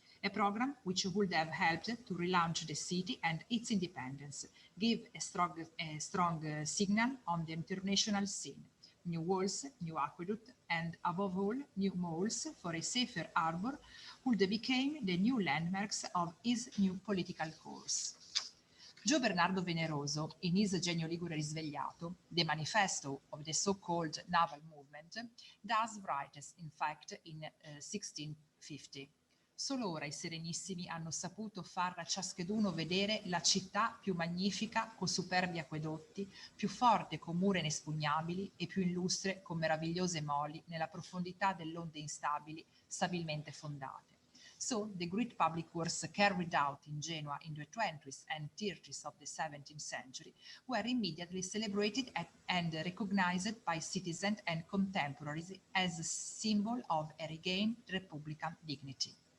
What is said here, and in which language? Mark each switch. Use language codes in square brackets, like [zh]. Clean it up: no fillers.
[en] A program which would have helped to relaunch the city and its independence, give a strong signal on the international scene, new walls, new aqueduct, and above all, new moles for a safer harbor would became the new landmarks of his new political course. Gio Bernardo Veneroso, in his Genio Ligure Risvegliato, the manifesto of the so-called naval movement, does write, in fact, in 1650. [it] Solo ora i Serenissimi hanno saputo far a ciascheduno vedere la città più magnifica con superbi acquedotti, più forte con mura inespugnabili e più illustre con meravigliose moli nella profondità delle onde instabili, stabilmente fondate. [en] So, the great public works carried out in Genoa in the 20s and 30s of the 17th century were immediately celebrated and recognized by citizens and contemporaries as a symbol of a regained republican dignity.